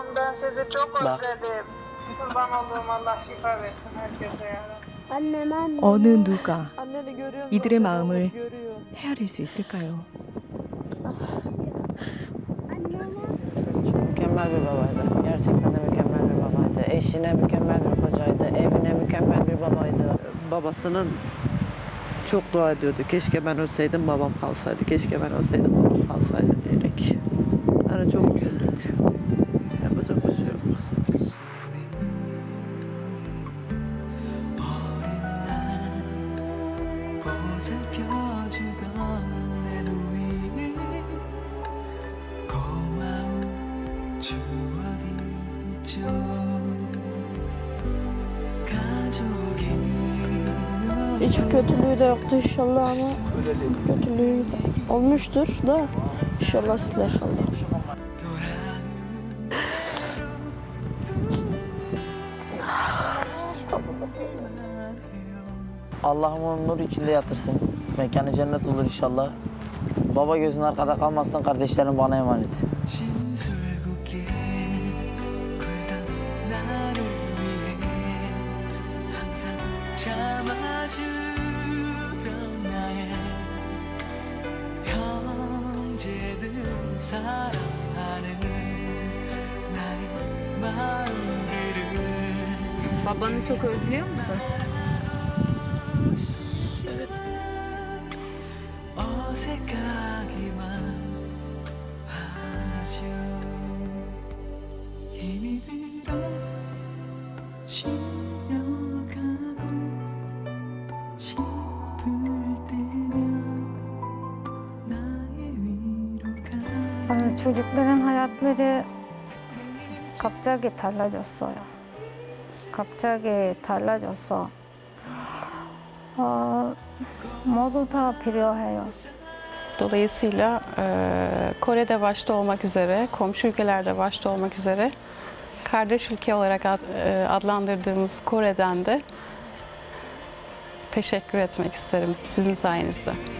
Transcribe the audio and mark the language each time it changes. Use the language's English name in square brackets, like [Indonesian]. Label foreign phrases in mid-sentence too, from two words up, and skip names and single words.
[Turkish] Ben sizi çok Bak. özledim. Kurban olduğum Allah şifa versin herkese ya. Annem anne. [Korean] 어느 누가 [Turkish] Anneni görüyor musun? [Korean] 이들의 마음을 [Turkish] Görüyor. [Korean] 헤아릴 수 있을까요? [Turkish] Mükemmel bir babaydı. Gerçekten de mükemmel bir babaydı. Eşine mükemmel bir kocaydı. Evine mükemmel bir babaydı. Babasının çok dua ediyordu. Keşke ben ölseydim babam kalsaydı. Keşke ben ölseydim babam kalsaydı diyerek. Yani çok güldük. Yapacak bir şey yok. [Korean] 보살펴주던 내 누이 고마운 추억이 있죠 가족이 [Turkish] Hiçbir kötülüğü de yoktu inşallah ama kötülüğü olmuştur da inşallah siler Allah. Allah'ım onun nur içinde yatırsın. Mekanı cennet olur inşallah. Baba gözün arkada kalmasın, kardeşlerim bana emanet. [Korean] 진술궂게 굴던 나를 위해 항상 참아주던 나의 형제들 사랑하는 나의 마음들을 [Turkish] Babanı çok özlüyor musun? [Korean] 어색하기만 하죠 힘이 들어 쉬어가고 싶을 때면 나의 위로가 [Turkish] Çocukların hayatları [Korean] 갑자기 달라졌어요. 갑자기 달라져서 모두 다 필요해요. [Turkish] Dolayısıyla Kore'de başta olmak üzere, komşu ülkelerde başta olmak üzere kardeş ülke olarak adlandırdığımız Kore'den de teşekkür etmek isterim sizin sayenizde.